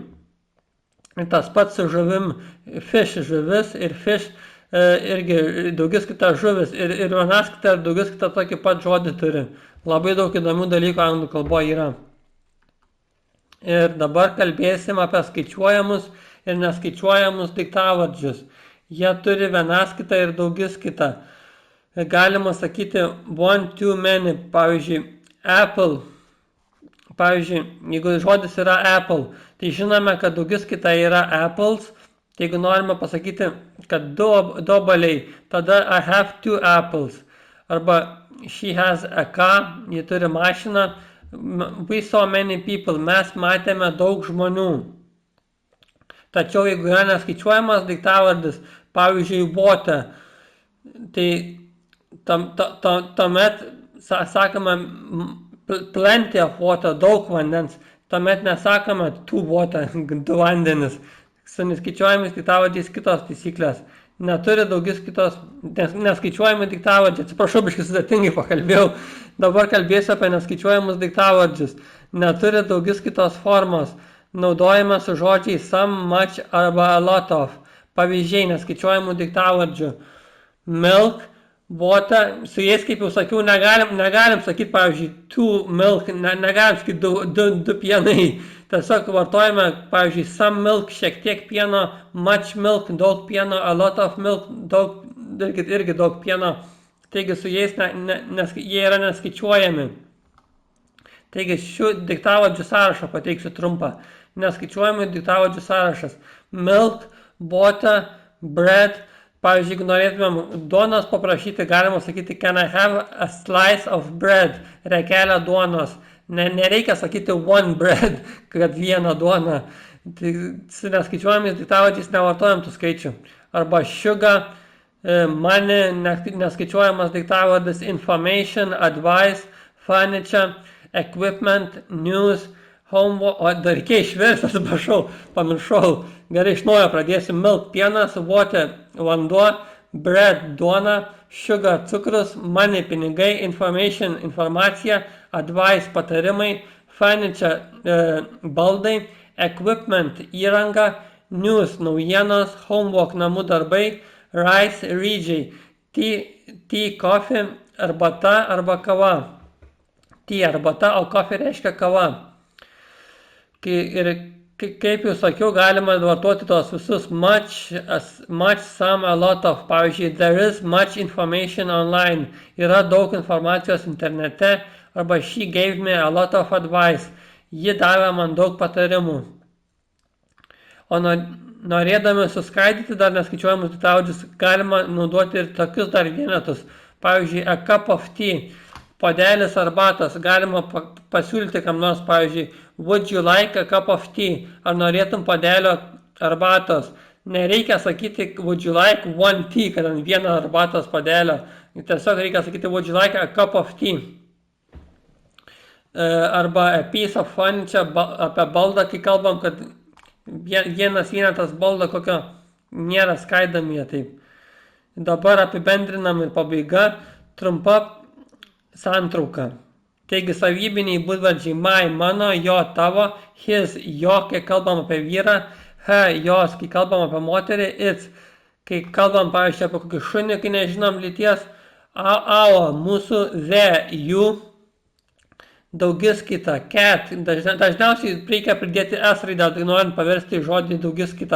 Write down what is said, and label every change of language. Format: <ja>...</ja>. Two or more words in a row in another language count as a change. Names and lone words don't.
<lt>Ir tas pats su žuvim, fish, žuvis ir fish irgi daugiskaita žuvis ir vienaskaita ir daugiskaita tokį pat žodį turi. Labai daug įdomių dalykų anglų kalboje yra. Ir dabar kalbėsim apie skaičiuojamus ir neskaičiuojamus daiktavardžius. Jie turi vienaskaitą ir daugiskaitą. Galima sakyti</lt> <en>one, too many,</en> <lt>pavyzdžiui, apple. Pavyzdžiui, jeigu žodis yra apple, tai žinome, kad daugiskaita yra apples. Tai jeigu norime pasakyti, kad du obuoliai, tada</lt> <en>I have 2 apples. Arba she has a car,</en> <lt>ji turi mašiną.</lt> <en>We saw many people,</en> <lt>mes matėme daug žmonių. Tačiau jeigu yra neskaičiuojamas daiktavardis, pavyzdžiui, water, tai tuomet sakome</lt> <en>plenty of water,</en> <lt>daug vandens, tuomet nesakome</lt> <en>two water,</en> <lt>du vandenis. Su neskaičiuojamis daiktavardžiais kitos taisyklės. Neturi daugiskaitos, neskaičiuojami daiktavardžiai. Atsiprašau, biškai sudėtingai pakalbėjau. Dabar kalbėsiu apie neskaičiuojamus daiktavardžius. Neturi daugiskaitos formos. Naudojame su žodžiais</lt> <en>some, much</en> <lt>arba</lt> <en>a lot of.</en> <lt>Pavyzdžiai neskaičiuojamų daiktavardžių.</lt> <en>Milk, water,</en> <lt>su jais, kaip jau sakiau, negalim sakyti, pavyzdžiui,</lt> <en>two milk,</en> <lt>negalim sakyti du pienai. Tiesiog vartojame, pavyzdžiui,</lt> <en>some milk,</en> <lt>šiek tiek pieno,</lt> <en>much milk,</en> <lt>daug pieno,</lt> <en>a lot of milk,</en> <lt>irgi daug pieno. Taigi su jais jie yra neskaičiuojami. Taigi šių daiktavardžių sąrašą pateiksiu trumpą. Neskaičiuojami daiktavardžių sąrašas.</lt> <en>Milk, water, bread.</en> <lt>Pavyzdžiui, jeigu norėtumėm duonos paprašyti, galima sakyti</lt> <en>can I have a slice of bread,</en> <lt>rekelę duonos. Nereikia sakyti</lt> <en>one bread,</en> <lt>kad vieną duoną. Tai su neskaičiuojamis daiktavardžiais nevartojam tų skaičių.</lt> <en>Arba sugar, money,</en> <lt>neskaičiuojamas daiktavardis,</lt> <en>information, advice, furniture, equipment, news, homework.</en> <lt>O dar reikia išversti, atsiprašau, pamiršau. Gerai, iš naujo pradėsim. Milk, pienas, water, vanduo, bread, duona, sugar, cukrus, money, pinigai, information, informacija, advice, patarimai, furniture, baldai, equipment, įranga, news, naujienos, homework, namų darbai, rice, ryžiai,</lt> <en>tea, coffee,</en> <lt>arbata arba kava. Tea, arbata, o coffee reiškia kava. Ir kaip jau sakiau, galima vartoti tos visus</lt> <en>much, some, a lot of. Pavyzdžiui, there is much information online.</en> <lt>Yra daug informacijos internete.</lt> <en>Arba she gave me a lot of advice.</en> <lt>Ji davė man daug patarimų. O norėdami suskaidyti dar neskaičiuojamus daiktavardžius, galima naudoti ir tokius dar vienetus. Pavyzdžiui,</lt> <en>a cup of tea.</en> <lt>Puodelis arbatos. Galima pasiūlyti kam nors, pavyzdžiui,</lt> <en>would you like a cup of tea?</en> <lt>Ar norėtum puodelio arbatos? Nereikia sakyti</lt> <en>would you like one tea,</en> <lt>kad ant vieną arbatos puodelio. Tiesiog reikia sakyti</lt> <en>would you like a cup of tea. Arba a piece of furniture,</en> <lt>apie baldą, kai kalbam, kad vienas vienetas baldo kokio nėra skaidomi jie taip. Dabar apibendrinam ir pabaiga, trumpa santrauka. Taigi savybiniai būdvardžiai my, mano, jo, tavo, his, jo, kai kalbam apie vyrą, her, jos, kai kalbam apie moterį, its, kai kalbam, pavyzdžiui, apie kokį šunį, kai nežinom lyties, our, mūsų, the, jų, daugiskaita, cat, dažniausiai reikia pridėti s raidę, tai norint paversti žodį daugiskaita.</lt>